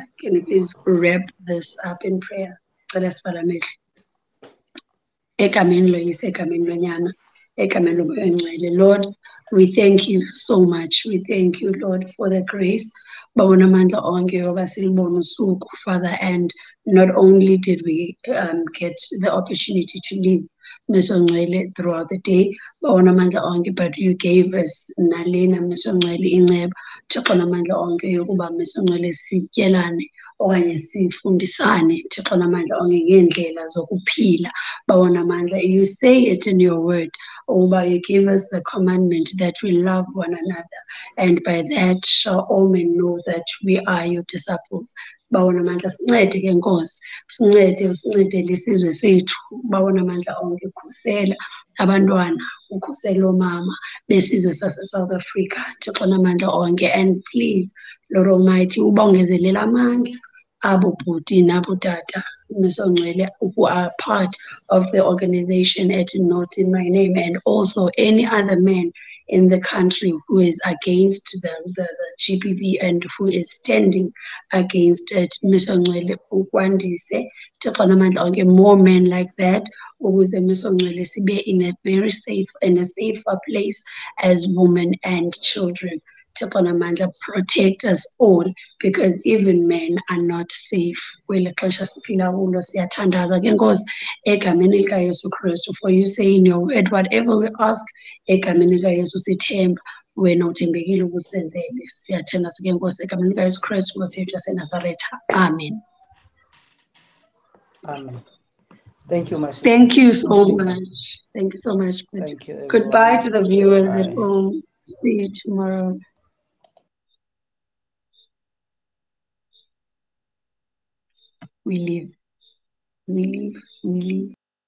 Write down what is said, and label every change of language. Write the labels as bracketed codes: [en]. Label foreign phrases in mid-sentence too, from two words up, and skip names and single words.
[en] Can we please wrap this up in prayer? Lord, we thank you so much. We thank you, Lord, for the grace. Father, and not only did we get the opportunity to live throughout the day, but you gave us [xh] nalena okanye sifundisane Thixo namandla onke ngeendlela zokuphila. Bawona mandla, [en] you say it in your word, you give us the commandment that we love one another, and by that shall all men know that we are your disciples. [xh] Bawona mandla, sincede ke Nkosi, sincede isizwe sethu. Bawona mandla onke, khusela abantwana, ukhusela omama besizwe sase-South Africa, Thixo namandla onke, [en] and please, Lord Almighty, [xh] ubongezelela amandla abo bhuti nabo tata [en] who are part of the organization at Not in My Name, and also any other man in the country who is against the GBV and who is standing against it. More men like that, be in a very safer place as women and children. Protect us all, because even men are not safe. For you say in your word, whatever we ask, [xh] wena uthembekile ukusenzele. Siyathanda ke Nkosi egameni likaYesu Kristu Nkosi yethu yaseNazaretha. Amen. [en] Amen. Thank you, my sister. Thank you so much. Thank you so much. Thank you, everyone. Goodbye to the viewers Bye. at home. See you tomorrow. We live.